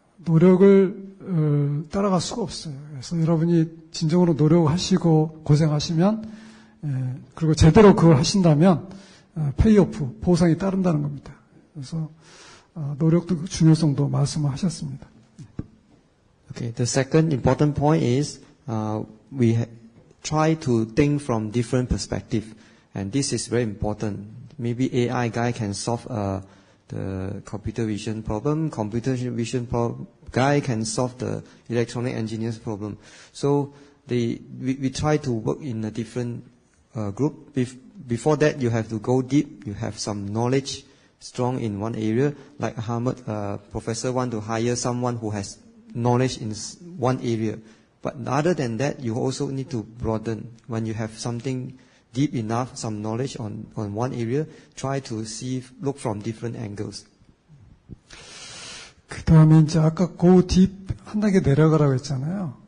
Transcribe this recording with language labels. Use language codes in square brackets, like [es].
[ko] 노력을 따라갈 수가 없어요. 그래서 여러분이 진정으로 노력하시고 고생하시면, 그리고 제대로 그걸 하신다면 페이오프, 보상이 따른다는 겁니다. 그래서 노력도 중요성도 말씀을 하셨습니다. [en] Okay, the second important point is we try to think from different perspective, and this is very important. Maybe AI guy can solve the computer vision problem. Computer vision guy can solve the electronic engineer's problem. So we try to work in a different group. Before that, you have to go deep. You have some knowledge strong in one area. Like Ahmed, professor want to hire someone who has knowledge in one area. But other than that, you also need to broaden. When you have something deep enough, some knowledge on one area, try to look from different angles. [ko] 그 다음에 이제 아까 [en] go deep [ko] 한 단계 내려가라고 했잖아요.